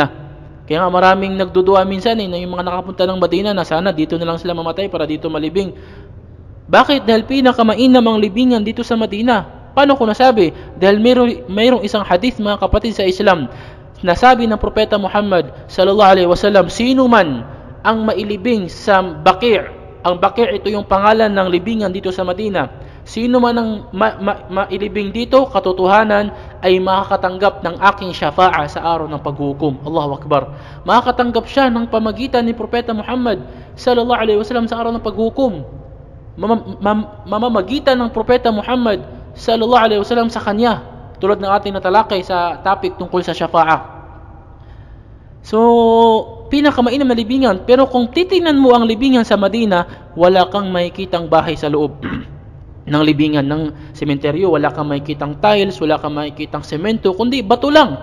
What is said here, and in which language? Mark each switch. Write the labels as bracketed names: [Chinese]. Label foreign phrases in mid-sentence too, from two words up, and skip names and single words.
[Filipino] Kaya nga maraming nagdudua minsan na yung mga nakapunta ng Madina na sana dito na lang sila mamatay para dito malibing. Bakit? Dahil pinakamainam ang libingan dito sa Madina. Paano ko nasabi? Dahil mayroong isang hadith, mga kapatid, sa Islam. Nasabi ng Propeta Muhammad [Arabic] صلى الله عليه وسلم, [Filipino] sino man ang mailibing sa Baqi', ang Baqi' ito yung pangalan ng libingan dito sa Madina. Sino man ang mailibing dito, katotohanan ay makakatanggap ng aking syafa'a sa araw ng paghukom. [Arabic] الله أكبر. [Filipino] Makakatanggap siya ng pamagitan ni Propeta Muhammad [Arabic] صلى الله عليه وسلم [Filipino] sa araw ng paghukom. Mamamagitan ng Propeta Muhammad [Arabic] صلى الله عليه وسلم [Filipino] sa kanya, tulad ng ating natalakay sa topic tungkol sa syafa'a. So, pinakamainam na libingan. Pero kung titingnan mo ang libingan sa Madina, wala kang makikitang bahay sa loob ng libingan ng sementeryo. Wala kang makikitang tiles, wala kang makikitang semento, kundi bato lang.